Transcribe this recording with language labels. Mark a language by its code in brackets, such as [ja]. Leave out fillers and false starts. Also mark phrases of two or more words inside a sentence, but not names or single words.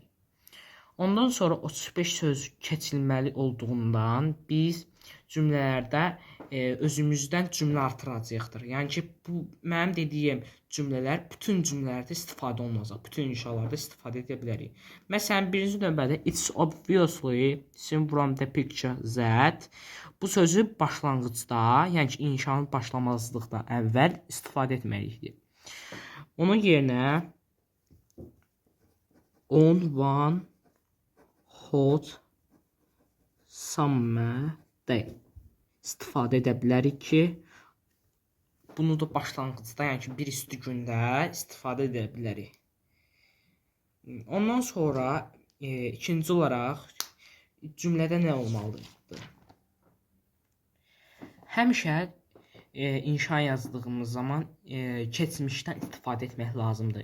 [az] Ondan sonra 35 söz keçilməli olduğundan biz cümlələrdə özümüzdən cümlə artıracağıq. Yəni ki, bu mənim dediyim cümlələr bütün cümlələrdə istifadə olunacaq. Bütün inşalarda istifadə edə bilərik. Məsələn, birinci növbədə [en] it's obviously seen from the picture that [az] bu sözü başlanğıcda, yəni ki, inşanın başlamazlıqdan əvvəl istifadə etməliyik. Onun yerinə [en] on one hot summer day [az] istifadə edə bilərik ki, bunu da başlanğıcda, yəni ki, bir isti gündə istifadə edə bilərik. Ondan sonra ikinci olaraq cümlədə nə olmalıdır? Həmişə inşa yazdığımız zaman keçmişdən istifadə etmək lazımdır.